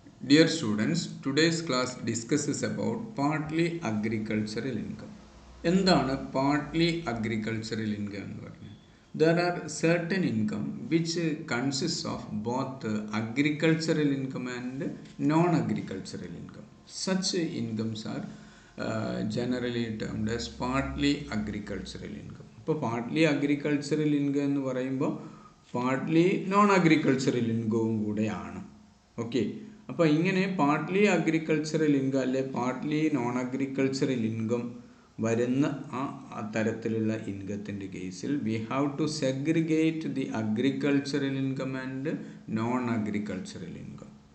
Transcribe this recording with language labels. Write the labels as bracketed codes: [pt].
[en] Dear students, today's class discusses about partly agricultural income. [ml] എന്താണ് partly agricultural income എന്ന് പറഞ്ഞാൽ? [en] There are certain income which consists of both agricultural income and non-agricultural income. Such incomes are generally termed as partly agricultural income. [ml] അപ്പോൾ partly agricultural income എന്ന് പറയുമ്പോൾ partly non-agricultural income കൂടെയാണ്. Okay, അപ്പോൾ ഇങ്ങനെ partly agricultural income അല്ലെ partly non agricultural income വരുന്ന ആ തരത്തിലുള്ള ഇൻകത്തിൻ്റെ കേസിൽ [en] we have to segregate the agricultural income [ml] and non agricultural income.